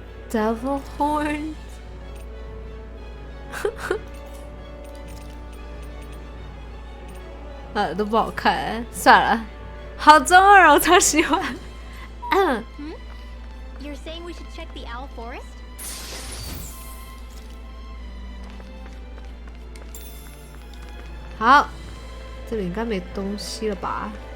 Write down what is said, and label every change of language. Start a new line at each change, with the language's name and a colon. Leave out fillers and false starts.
Chinese: Devil Horn， 都不好看，算了，好中二，我超喜欢。
English: You're saying we should check the owl forest?
Chinese: 好，这里应该没东西了吧？